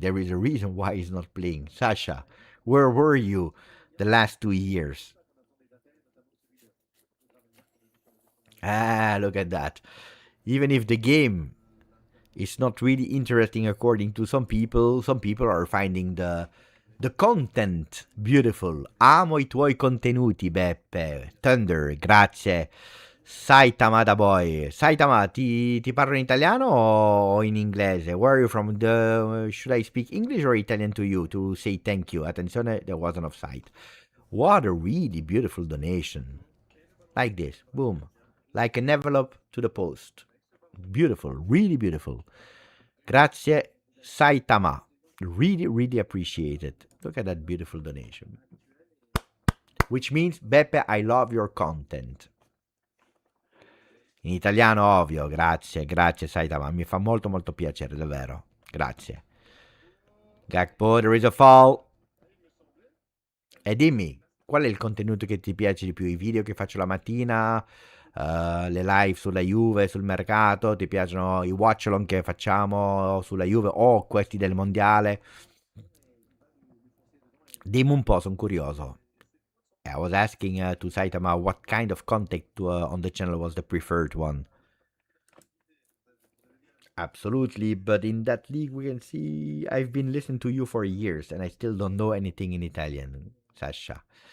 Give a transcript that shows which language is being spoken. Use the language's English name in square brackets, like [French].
[English] There is a reason why he's not playing. Sasha, where were you the last 2 years? Look at that. Even if the game is not really interesting according to some people are finding the content beautiful. [Italian] Amo I tuoi contenuti, Beppe. Thunder, grazie. Saitama da boy. Saitama, ti parlo in italiano o in inglese? [English] Where are you from? Should I speak English or Italian to you to say thank you? Attenzione, there was an offside. What a really beautiful donation. Like this. Boom. Like an envelope to the post. Beautiful. Really beautiful. [Italian] Grazie [English] Saitama. Really, really appreciate it. Look at that beautiful donation. Which means, Beppe, I love your content. [Italian] In italiano, ovvio. Grazie, grazie Saitama. Mi fa molto, molto piacere, davvero. Grazie. Gakpo, [English] there is a fall. [Italian] E dimmi, qual è il contenuto che ti piace di più? I video che faccio la mattina, le live sulla Juve, sul mercato, ti piacciono i watch along che facciamo sulla Juve o questi del mondiale? Dimmi un po', sono curioso. [English] I was asking to Saitama what kind of content on the channel was the preferred one. Absolutely, but in that league we can see I've been listening to you for years and I still don't know anything in Italian, Sasha.